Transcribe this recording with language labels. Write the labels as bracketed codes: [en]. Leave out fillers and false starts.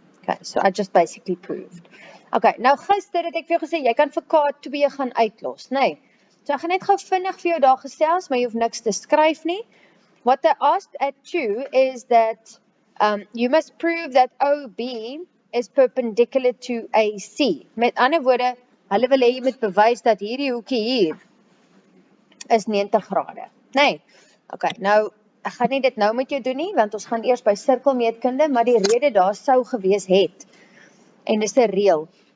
[en] Okay, so I just basically proved. [af] Okay, nou gister het ek vir jou gesê, jy kan vir K2 gaan uitlos, nee. So ek gaan net gou vinnig vir jou daar gesels, maar jy hoef niks te skryf nie. [en] What they asked at 2 is that you must prove that OB is perpendicular to AC. [af] Met ander woorde, hulle wil hê jy moet bewys dat hierdie hoekie hier is 90 grade. Nee. Okay, nou ek gaan nie dit nou met jou doen nie, want ons gaan eers by sirkelmeetkunde, maar die rede daar sou gewees het. En dis 'n reël.